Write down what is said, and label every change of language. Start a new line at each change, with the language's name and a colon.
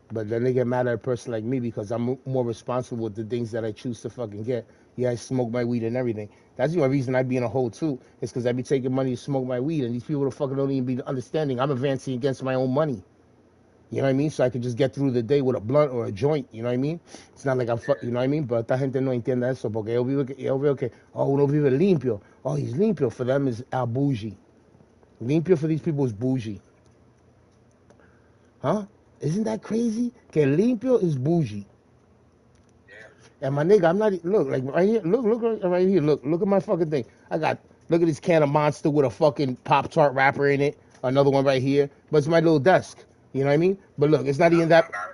English: But then they get mad at a person like me because I'm more responsible with the things that I choose to fucking get. Yeah, I smoke my weed and everything. That's the only reason I be in a hole too. Is because I be taking money to smoke my weed, and these people don't fucking don't even be understanding. I'm advancing against my own money. You know what I mean? So I could just get through the day with a blunt or a joint. You know what I mean? It's not like you know what I mean? But
Spanish: esta gente no entiende eso porque ellos veo que, oh, uno vive limpio.
English: Oh, he's limpio. For them is al bougie. Limpio for these people is bougie. Huh? Isn't that crazy? Que limpio is bougie. And my nigga, I'm not look like right here. Look right here. Look at my fucking thing. Look at this can of Monster with a fucking Pop Tart wrapper in it. Another one right here. But it's my little desk. You know what I mean? But look, it's not even that.